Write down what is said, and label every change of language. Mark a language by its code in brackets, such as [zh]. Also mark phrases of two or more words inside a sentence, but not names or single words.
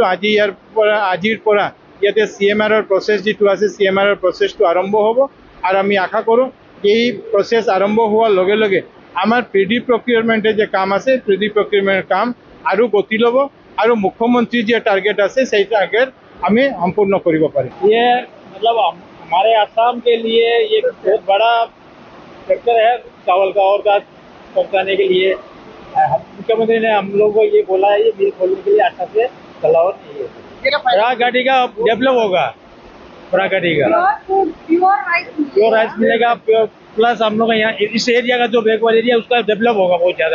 [as] আজিৰ পৰা ইয়াতে CMRৰ প্ৰচেছ যিটো আছে, CMRৰ প্ৰচেছটো আৰম্ভ হ'ব আৰু আমি আশা কৰোঁ এই প্ৰচেছ আৰম্ভ হোৱাৰ লগে লগে আমাৰ [en] paddy procurement [as] যে কাম আছে, [en] paddy procurement [as] কাম আৰু গতি ল'ব আৰু মুখ্যমন্ত্ৰী যে টাৰ্গেট আছে, সেই টাৰ্গেট আমি সম্পূৰ্ণ কৰিব পাৰিম। [hi] ये मतलब हमारे आसाम के लिए ये बहुत बड़ा फैक्टर है चावल का और का पहुँचाने के लिए। मुख्यमंत्री ने हम लोग को ये बोला है, ये मिल खोलने के लिए अच्छा से चलाओ नहीं है। बराक घाटी का डेवलप होगा, बराक घाटी का [en] pure rice [hi] मिलेगा, प्लस हम लोग यहाँ इस एरिया का जो [en] backward area [hi] उसका डेवलप होगा बहुत ज्यादा।